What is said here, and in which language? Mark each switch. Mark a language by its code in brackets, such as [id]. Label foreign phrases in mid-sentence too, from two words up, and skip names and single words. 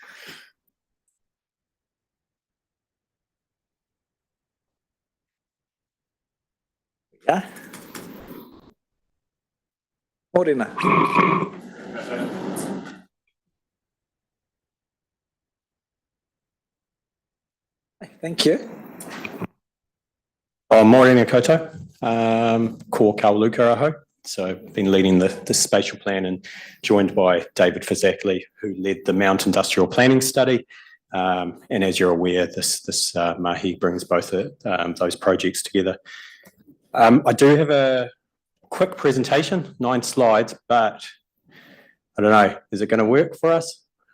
[en] Yeah. Morena. Thank you. [mi] Morena koutou. Ko Kawaluka aho. [en] So I've been leading the spatial plan and joined by David Fazakli, who led the Mount Industrial Planning Study. And as you're aware, this mahi brings both those projects together. I do have a quick presentation, 9 slides, but I don't know, is it going to work for us?